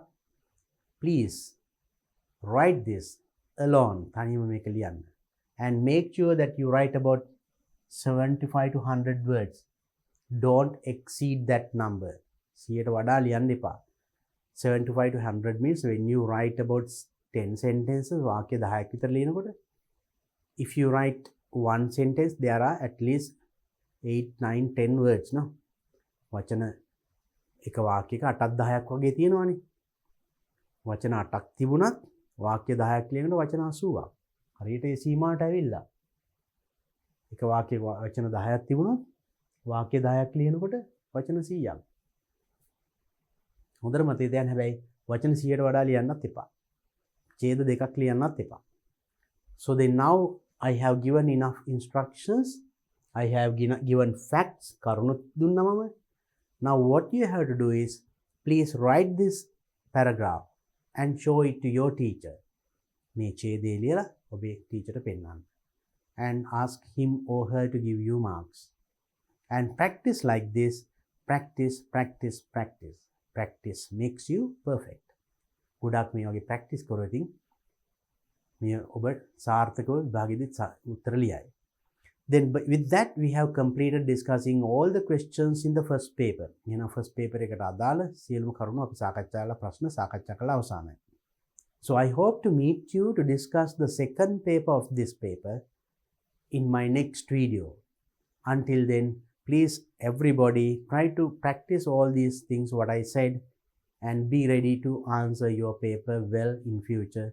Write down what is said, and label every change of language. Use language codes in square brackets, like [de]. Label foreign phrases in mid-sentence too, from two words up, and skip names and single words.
[en] Please write this alone, and make sure that you write about 75 to 100 words. Don't exceed that number. 75 to 100 means when you write about 10 sentences, if you write one sentence, there are at least 8, 9, 10 words. No? [si] වචන එක වාක්‍යයක 8ක් 10ක් වගේ තියෙනවානේ. වචන 8ක් තිබුණත් වාක්‍ය 10ක් ලියනකොට වචන 80ක්. හරියට ඒ සීමාවට ඇවිල්ලා. එක වාක්‍යයක වචන 10ක් තිබුණොත් වාක්‍ය 10ක් ලියනකොට වචන 100ක්. හොඳට මතක තියාගන්න හැබැයි වචන 100ට වඩා ලියන්නත් එපා. ඡේද දෙකක් ලියන්නත් එපා. [en] So then now I have given enough instructions. I have given facts. [si] කරුණු දුන්නා මම. [en] Now what you have to do is please write this paragraph and show it to your teacher. [si] මේ ඡේදය ලියලා ඔබේ ටීචර්ට පෙන්නන්න. [en] And ask him or her to give you marks. And practice like this. Practice, practice, practice. Practice makes you perfect. [si] ගොඩක් මේ වගේ practice කරොත් මේ ඔබ සාර්ථකව විභාගෙදි උත්තර ලියයි. [en] Then with that we have completed discussing all the questions in the first paper. First paper [si] එකට අදාළ සියලුම කරුණු අපි සාකච්ඡා කරලා ප්‍රශ්න සාකච්ඡා කළා අවසానයි. [en] So I hope to meet you to discuss the second paper of this paper in my next video. Until then, please everybody try to practice all these things what I said and be ready to answer your paper well in future.